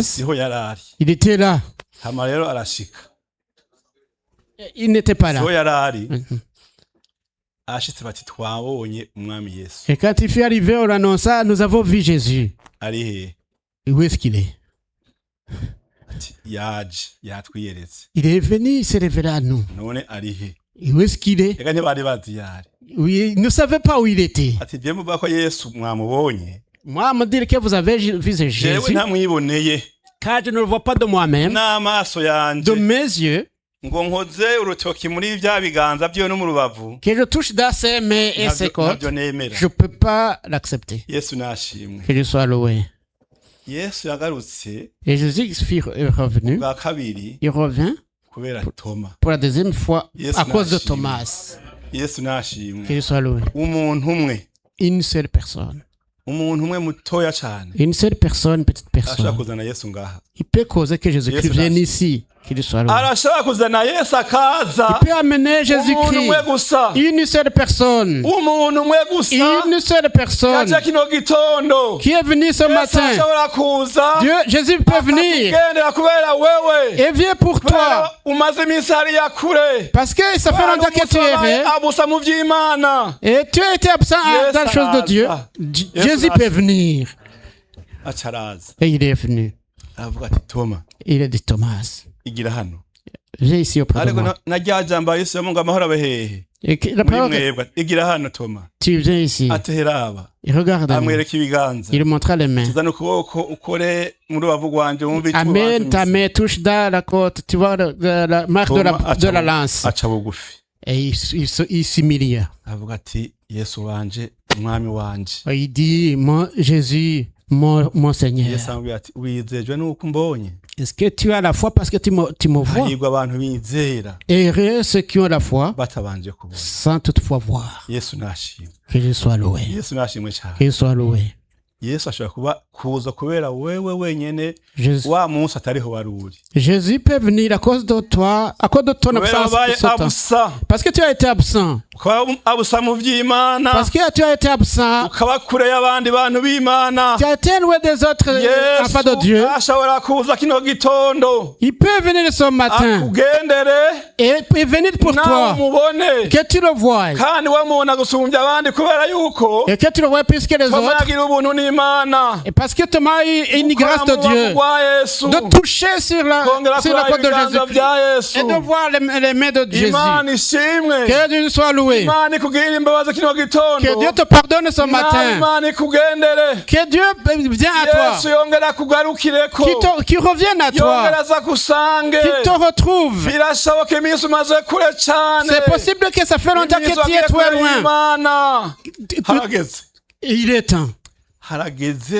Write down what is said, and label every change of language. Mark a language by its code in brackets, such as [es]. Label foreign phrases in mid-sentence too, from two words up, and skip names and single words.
[rw] siho yari ari [fr] il était là. [rw] hama rero arashika [fr] Il n'était pas là. [rw] siho yari ari Mhm. ashitse bati twabonye umwami Yesu [fr] Et quand il fut arrivé, on annonça, nous avons vu Jésus. [rw] ari hehe [fr] Et où est-ce qu'il est? [rw] ati yaje yatwiyeretse [fr] Il est venu, il s'est révélé à nous. [rw] none ari he [fr] Et où est-ce qu'il est? [rw] ega ntibari bazi yari [fr] Oui, il ne savait pas où il était. [rw] ati je muvuga ko Yesu mwamubonye [fr] Moi, me dire que vous avez vu [rw] jewe [fr] Jésus, [rw] ntamwiboneye [fr] car je ne le vois pas de moi-même, [rw] n'amaso [fr] de [rw] yanje [fr] mes yeux, [rw] ngo nkoze urutoki muri bya biganza byiwe no mu rubavu [fr] que je touche dans ses mains et ses côtes, [rw] ntabyo nemera [fr] je ne peux pas l'accepter. [rw] Yesu nashimwe [fr] Que je sois loué. [rw] Yesu yagarutse [fr] Et Jésus est revenu. [rw] bwa kabiri [fr] Il revient [rw] kubera Toma [fr] pour la deuxième fois Yes, à cause de merci. Thomas. [rw] Yesu nashimwe [fr] Que je sois loué. [rw] umuntu umwe [fr] Une seule personne. [rw] umuntu umwe mutoya cyane [fr] Une seule personne, petite [rw] arashobora [fr] personne. [rw] kuzana Yesu ngaha [fr] Il peut causer que Jésus-Christ Yes, vienne merci. ici. Qu'il soit loué. [rw] arashobora kuzana Yesu akaza [fr] Il peut amener [rw] umuntu [fr] Jésus-Christ. [rw] umwe gusa [fr] Une seule personne. [rw] umuntu umwe gusa [fr] Une seule personne [rw] yaje kino gitondo [fr] qui est venue ce [rw] Yesu [fr] matin. [rw] ashobora kuza [fr] Dieu, Jésus peut venir [rw] akakugendera kubera wewe [fr] et vient pour toi. [rw] kubera umaze iminsi hariya kure [fr] Parce que ça fait longtemps que tu es vrai [rw] abusa mu by'Imana [fr] et tu as été absent Yes, dans les choses de Dieu. [rw] araza. Yes, [fr] Jésus peut [rw] araza. [fr] venir. [rw] acaraza [fr] Et il est venu. [rw] aravuga ati Toma [fr] Il a dit Thomas, [rw] igira hano [fr] viens ici auprès de [rw] ariko [fr] moi. [rw] na rya jambo Yesu yavuga ngo amahoro abe hehe [fr] Et la [rw] muri [fr] parole, [rw] mwebwe igira hano Toma [fr] tu viens ici. [rw] ati heraba [fr] Il regarde. [rw] amwereka ibiganza [fr] Il lui montra les mains. [rw] zana ukuboko ukore mu rubavu rwanje wumve icyo [fr] Amène ta [rw] wantumye. [fr] main, touche dans la côte. Tu vois la marque de [rw] Toma [fr] de la lance. [rw] aca bugufi [fr] Et il s'humilia. [rw] avuga ati Yesu wanje umwami wanje [fr] Il dit, mon Jésus, mon Seigneur. [rw] yesu amubwira ati wizejwe nuko umbonye [fr] Est-ce que tu as la foi parce que tu me vois? [rw] hahirwa abantu bizera [fr] Et heureux ceux qui ont la foi [rw] batabanje kubona [fr] sans toutefois voir. [rw] yesu nashimwe [fr] Que je sois loué. [rw] yesu nashimwe cyane [fr] Que je sois loué. [rw] yesu ashobora kuza kubera wewe wenyene [fr] Jésus, [rw] wa munsi atariho wari uri [fr] Jésus peut venir à cause de toi, à cause de ton [rw] kubera [fr] absence. [rw] wabaye [fr] ce temps. [rw] abusa [fr] Parce que tu as été absent. [rw] ukaba abusa mu by'imana [fr] Parce que tu as été absent. [rw] ukaba kure y'abandi bantu b'imana [fr] Tu as été loin des autres enfants de Dieu. [rw] yesu ashobora kuza kino gitondo [fr] Il peut venir ce matin [rw] akugendere [fr] et venir pour [rw] nawe [fr] toi. [rw] umubone [fr] Que tu le vois. [rw] kandi wamubona gusumbya abandi kubera yuko [fr] Et que tu le vois plus que les autres. [rw] twamuyagira ubuntu n'imana [fr] Et parce que tu as eu une grâce de Dieu. [rw] rwa yesu [fr] De toucher sur la [rw] kongera [fr] croix [rw] kuraba [fr] de [rw] ibiganza [fr] Jésus. [rw] bya yesu [fr] Et de voir les mains de Jésus. [rw] imana ishimwe [fr] Que Dieu soit loué. [rw] imana ikugirira imbabazi kino gitondo [fr] Que Dieu te pardonne ce [rw] nawe [fr] matin. [rw] imana ikugendere [fr] Que Dieu vienne à [rw] yesu [fr] toi. [rw] yongera kugarukireko [fr] Qui revienne à toi. [rw] yongera aza kusange [fr] Qui te retrouve. [rw] birashoboka iminsi umaze kure cyane [fr] C'est possible que ça fait longtemps que tu es très loin. [rw] imana harageze Il est temps. harageze